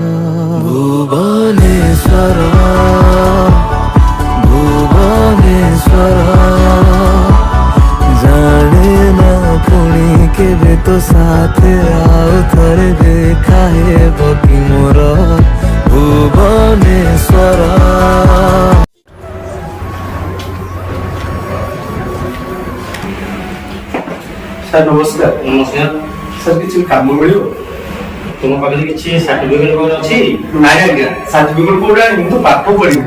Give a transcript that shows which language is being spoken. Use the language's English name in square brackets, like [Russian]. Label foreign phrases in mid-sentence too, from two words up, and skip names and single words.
[Odia] ଭୁବନେଶ୍ୱର ଭୁବନେଶ୍ୱର ଜାନେ ନା ପୁଣି କେବେ ତୋ ସାଥ ଆଉ ଥରେ ଦେଖା ହେ ବକି ମୋର ଭୁବନେଶ୍ୱର। ସାର୍ ନମସ୍କାର। ନମସ୍କାର। ସାର୍ କିଛି କାମ ମିଳିବ? ତୁମ ପାଖରେ କିଛି ସାର୍ଟିଫିକେଟ୍ କ'ଣ ଅଛି? ନାଇଁ ଆଜ୍ଞା ସାର୍ଟିଫିକେଟ୍ କୋଉଠି ଆଣିବି? ମୁଁ ତ ପାଠ ପଢ଼ିବି।